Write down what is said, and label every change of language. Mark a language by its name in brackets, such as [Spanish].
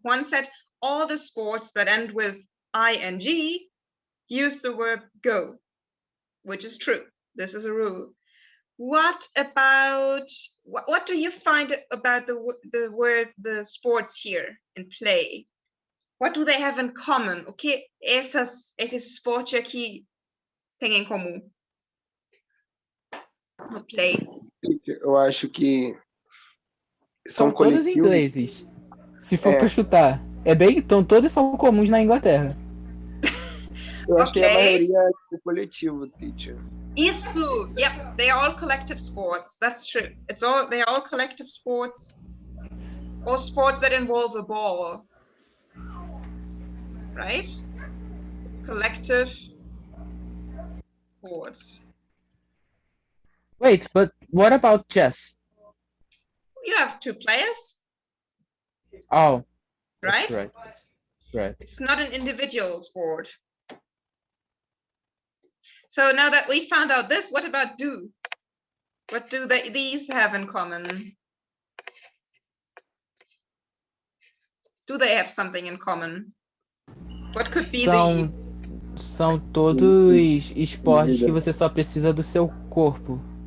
[English] Juan said all the sports that end with ing use the verb go, which is true. This is a rule. What about, what do you find about the sports here in play? What do they have in common? [Portuguese] O que esses esportes aqui têm em comum? No play. Eu acho que São todos ingleses. Se for para chutar. Então todos são comuns na Inglaterra. Eu acho que a maioria é coletivo, teacher. Isso, [English] yep, they are all collective sports. That's true. They are all collective sports, or sports that involve a ball, right? Collective sports. Wait, but what about chess? You have 2 players. Oh, right? Right. It's not an individual sport. So now that we found out this, what about do? What do these have in common? Do they have something in common? What could be [Portuguese] São todos esportes que você só precisa do seu corpo.